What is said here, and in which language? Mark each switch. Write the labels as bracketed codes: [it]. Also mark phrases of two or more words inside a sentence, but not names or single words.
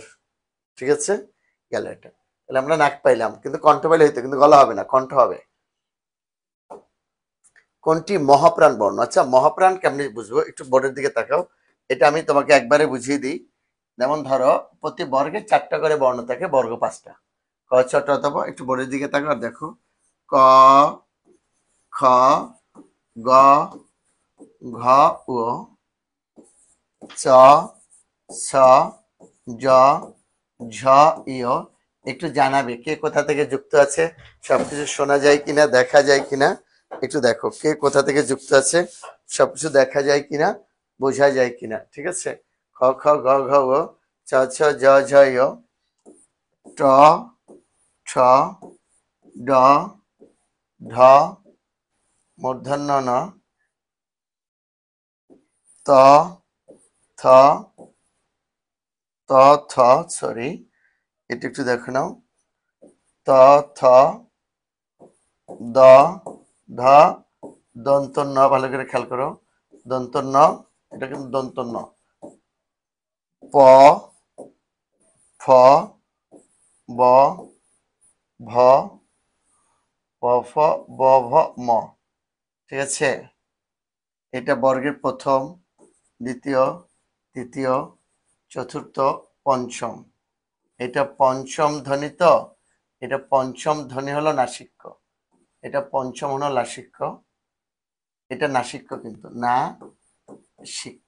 [bn] ঠিক আছে, গেল এটা। তাহলে আমরা নাক পাইলাম, কিন্তু কণ্ঠ পাইলে হইতো, কিন্তু গলা হবে না, কণ্ঠ হবে। কোনটি মহাপ্রাণ বর্ণ? আচ্ছা, মহাপ্রাণ কেমনি বুঝবো, একটু বোর্ডের দিকে তাকাও। এটা আমি তোমাকে একবারে বুঝিয়ে দিই। যেমন ধরো প্রতি বর্গে 4টা করে বর্ণ থাকে, বর্গ 5টা। ক, ছ, ট, ত, প। একটু বোর্ডের দিকে তাকাও আর দেখো, ক, খ, গ, ঘ, উ, চ, ছ, জ, ঝ, ইয়। একটু জানাবে কে কোথা থেকে যুক্ত আছে, সবকিছু শোনা যায় কিনা, দেখা যায় কিনা। একটু দেখো কে কোথা থেকে যুক্ত আছে, সবকিছু দেখা যায় কিনা, বোঝা যায় কিনা। ঠিক আছে, খ, খ, গ, ঘ, ও, চ, ছ, জ, ঝ, ইয়, ট, ঠ, ড, ঢ, মূর্ধন্য ন, ত, থ, ত, থ, সরি, এটা একটু দেখে নাও, ত, থ, দ, ধ, দন্ত ন, ভালো করে খেয়াল করো, দন্ত ন, এটা কিন্তু দন্ত ন, প, ফ, ব, ভ, প, ফ, ব, ভ, ম। ঠিক আছে, এটা বর্গের প্রথম, দ্বিতীয়, তৃতীয়, চতুর্থ, পঞ্চম। এটা পঞ্চম ধ্বনি তো, এটা পঞ্চম ধ্বনি হলো নাসিক্য, এটা পঞ্চম হলো নাসিক্য, এটা নাসিক্য কিন্তু না সিক্ষ।